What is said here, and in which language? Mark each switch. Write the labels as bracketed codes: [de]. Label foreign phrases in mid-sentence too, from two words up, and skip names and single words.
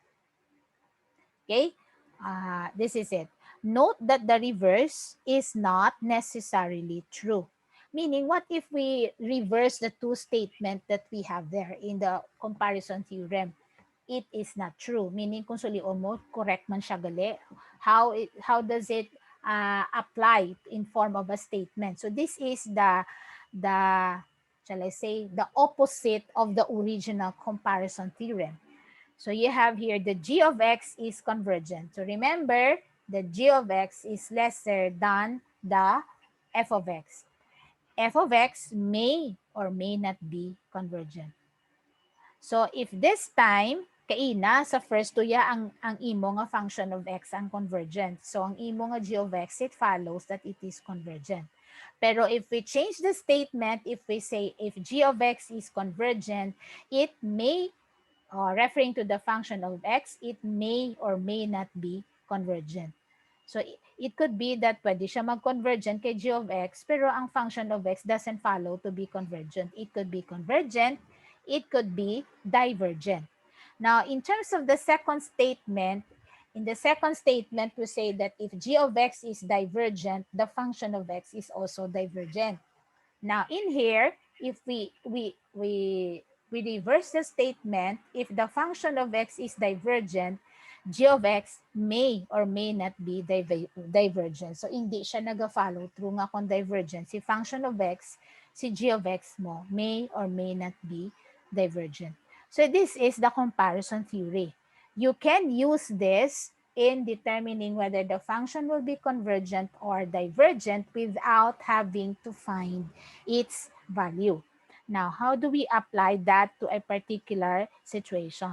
[en] Okay? This is it. Note that the reverse is not necessarily true. Meaning, what if we reverse the two statements that we have there in the comparison theorem? It is not true. Meaning, [hil] kung sulion mo, correct man siya gali. [en] How does it apply in form of a statement? So this is the shall I say, the opposite of the original comparison theorem. So you have here the g of x is convergent. So remember, the g of x is lesser than the f of x. F of x may or may not be convergent. So if this time, [hil] kaina sa first tuya ang imo nga [en] function of x [hil] ang convergent. [en] So [hil] ang imo nga [en] g of x, it follows that it is convergent. Pero if we change the statement, if we say if g of x is convergent, it may, referring to the function of x, it may or may not be convergent. So it could be that [hil] pwede siya mag-convergent kay [en] g of x, [hil] pero ang [en] function of x doesn't follow to be convergent. It could be convergent, it could be divergent. Now, in terms of the second statement, in the second statement, we say that if g of x is divergent, the function of x is also divergent. Now, in here, if we reverse the statement, if the function of x is divergent, g of x may or may not be divergent. So, [hil] hindi siya nag-follow through nga kung divergent. [en] Si function of x, si g of x mo, may or may not be divergent. So, this is the comparison theory. You can use this in determining whether the function will be convergent or divergent without having to find its value. Now, how do we apply that to a particular situation?